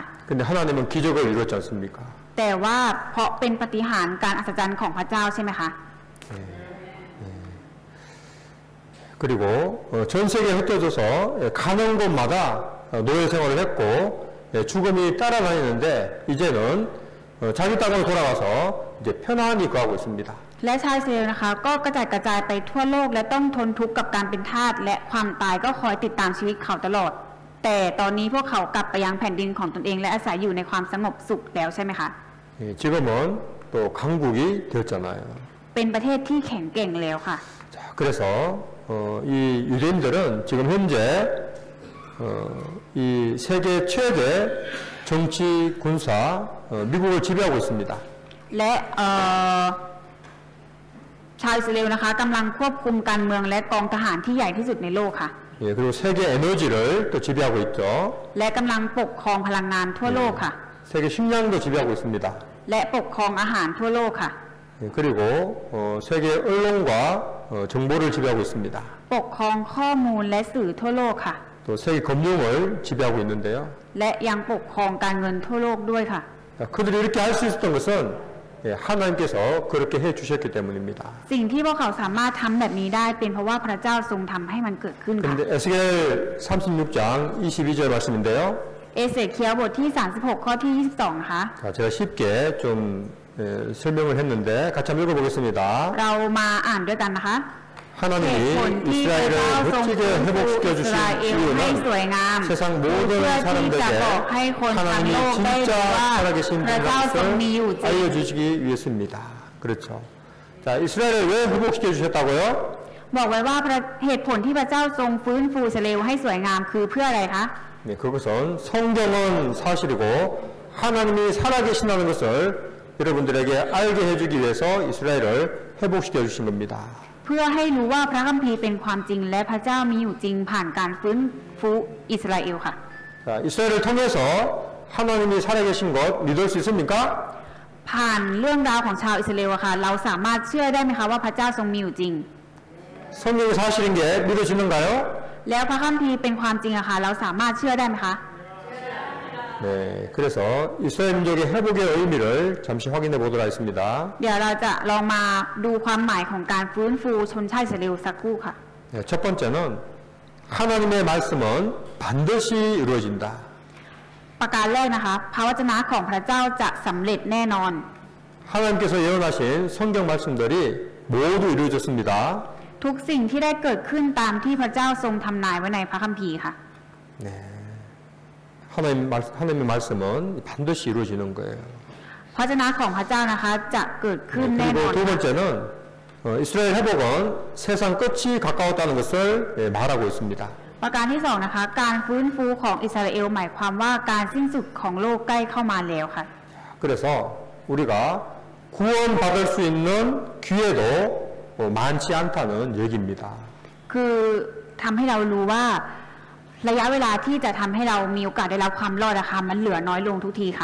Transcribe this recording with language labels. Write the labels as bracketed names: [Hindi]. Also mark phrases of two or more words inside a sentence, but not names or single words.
[Korean] 근데 하나님은 기적을 이뤘지 않습니까? [Thai] แต่ว่าเพราะเป็นปาฏิหาริย์การอัศจรรย์ของพระเจ้าใช่ไหมคะ [Korean] 그리고 전 세계에 흩어져서 가는 곳마다 노예 생활을 했고 죽음이 따라다니는데 이제는 자기 땅으로 돌아가서 이제 편안히 거하고 있습니다. [Thai] และชาวอิสราเอลนะคะก็กระจายกระจายไปทั่วโลกและต้องทนทุกข์กับการเป็นทาสและความตายก็คอยติดตามชีวิตเขาตลอด แต่ตอนนี้พวกเขากลับไปยังแผ่นดินของตนเองและอาศัยอยู่ในความสงบสุขแล้วใช่ไหมคะ [Korean] 지금은 또 강국이 되었잖아요. [Thai] เป็นประเทศที่แข็งแกร่งแล้วค่ะ [Korean] 자, 그래서 이 유대인들은 지금 현재 이 세계 최대 정치 군사 미국을 지배하고 있습니다. [Thai] และชาวอิสราเอลนะคะกำลังควบคุมการเมืองและกองทหารที่ใหญ่ที่สุดในโลกค่ะ [Korean] 예, 그리고 세계 에너지를 또 지배하고 있죠. [Thai] และกำลังปกครองพลังงานทั่วโลกค่ะ [Korean] 세계 식량도 지배하고 있습니다. [Thai] และปกครองอาหารทั่วโลกค่ะ [Korean] 예, 그리고 세계 언론과 정보를 지배하고 있습니다. [Thai] ปกครองข้อมูลและสื่อทั่วโลกค่ะ [Korean] 또 세계 금융을 지배하고 있는데요. [Thai] และยังปกครองการเงินทั่วโลกด้วยค่ะ [Korean] 그들이 이렇게 할 수 있었던 것은 하나님께서 그렇게 해주셨기 때문입니다. [Thai] สิ่งที่พวกเขาสามารถทำแบบนี้ได้เป็นเพราะว่าพระเจ้าทรงทำให้มันเกิดขึ้นค่ะ [Korean] 그런데 에스겔 36장 22절 말씀인데요. [Thai] เอเสเคียลบทที่ 36 ข้อที่ 22 นะคะ [Korean] 자, 제가 쉽게 좀 설명을 했는데 같이 한번 읽어보겠습니다. [Thai] เรามาอ่านด้วยกันนะคะ [Korean] 하나님이 이스라엘을 멋지게 회복시켜 주신 [Thai] ให้สวย [Korean] 이유는 [Thai] งาม [Korean] 세상 [Thai] เพื่ [Korean] 모든 [Thai] อที่จะ [Korean] 사람들에게 [Thai] บอกให้คนทั้งโล [Korean] 하나님이 [Thai] กได้รู้ว่า [Korean] 진짜 살아계신 [Thai] พระเจ้าทรงมีอยู่ [Korean] 분이라는 [Thai] จริง [Korean] 것을 알려주시기 위해서입니다. 그렇죠. 자, 이스라엘을 왜 회복시켜 주셨다고요? [Thai] บอกไว้ว่าเหตุผลที่พระเจ้าทรงฟื้นฟูอิสราเอลให้สวยงามคือเพื่ออะไรคะ [Korean] 네, 그것은 성경은 사실이고 하나님이 살아계신다는 것을 여러분들에게 알게 해주기 위해서 이스라엘을 회복시켜 주신 겁니다. [Thai] เพื่อให้รู้ว่าพระคัมภีร์เป็นความจริงและพระเจ้ามีอยู่จริงผ่านการฟื้นฟูอิสราเอลค่ะ [Korean] 자, 이스라엘을 통해서 하나님이 살아계신 것 믿을 수 있습니까? [Thai] ผ่านเรื่องราวของชาวอิสราเอลอะค่ะเราสามารถเชื่อได้ไหมคะว่าพระเจ้าทรงมีอยู่จริง [Korean] 성경이 사실인 게 믿어지는가요? [Thai] แล้วพระคัมภีร์เป็นความจริงอะค่ะเราสามารถเชื่อได้ไหมคะ [Korean] 네, 그래서 이스라엘 민족의 회복의 의미를 잠시 확인해 보도록 하겠습니다. [Thai] เดี๋ยวเราจะลองมาดูความหมายของการฟื้นฟูชนชาติอิสราเอลสักครู่ค่ะ [Korean] 네, 첫 번째는 하나님의 말씀은 반드시 이루어진다. [Thai] ประการแรกนะคะพระวจนะของพระเจ้าจะสำเร็จแน่นอน [Korean] 하나님께서 예언하신 성경 말씀들이 모두 이루어졌습니다. [Thai] ทุกสิ่งที่ได้เกิดขึ้นตามที่พระเจ้าทรงทำนายไว้ในพระคัมภีร์ค่ะ [Korean] 네, 하나님의 말씀은 반드시 이루어지는 거예요. [Thai] พระวจนะของพระเจ้านะคะจะเกิดขึ้น [Korean] 네, [Thai] แน่นอน [Korean] 그리고 두 번째는 이스라엘 회복은 세상 끝이 가까웠다는 것을 말하고 있습니다. [Thai] ประการที่สองนะคะการฟื้นฟูของอิสราเอลหมายความว่าการสิ้นสุดของโลกใกล้เข้ามาแล้วค่ะ [Korean] 그래서 우리가 구원받을 수 있는 기회도 많지 않다는 얘기입니다. [Thai] คือทำให้เรารู้ว่าระยะเวลาที่จะทำให้เรามีโอกาสได้รับความรอดนะคะมันเหลือน้อยลงทุกทีค่ะ